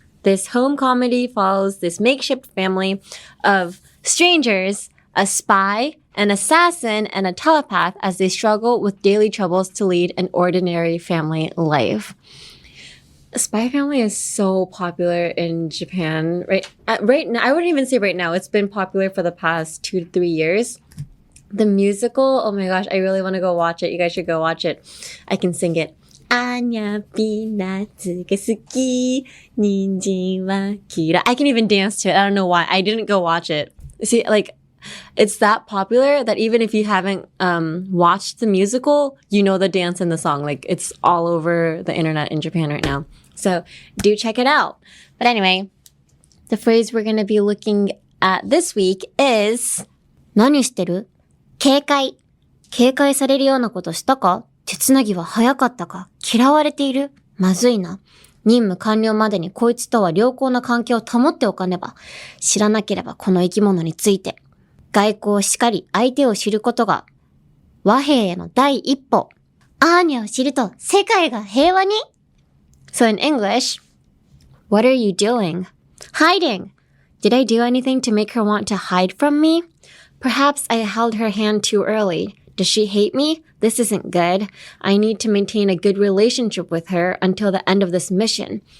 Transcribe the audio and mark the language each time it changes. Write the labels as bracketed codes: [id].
[en] This home comedy follows this makeshift family of strangers, a spy, an assassin, and a telepath as they struggle with daily troubles to lead an ordinary family life. Spy Family is so popular in Japan. Right now, I wouldn't even say right now. It's been popular for the past 2 to 3 years. The musical, oh my gosh, I really want to go watch it. You guys should go watch it. I can sing it. [ja] アーニャピーナッツが好き、人参は嫌い. [en] I can even dance to it. I don't know why. I didn't go watch it. See, like, it's that popular that even if you haven't watched the musical, you know the dance and the song. Like, it's all over the internet in Japan right now. So do check it out. But anyway, the phrase we're going to be looking at this week is [ja] 何してる? 警戒されるようなことしたか?手繋ぎは早かったか?嫌われている?まずいな。任務完了までにこいつとは良好な関係を保っておかねば。知らなければこの生き物について。外交しかり相手を知ることが和平への第一歩。アーニャを知ると世界が平和に? [en] So in English, what are you doing? Hiding. Did I do anything to make her want to hide from me? Perhaps I held her hand too early. Does she hate me? This isn't good. I need to maintain a good relationship with her until the end of this mission.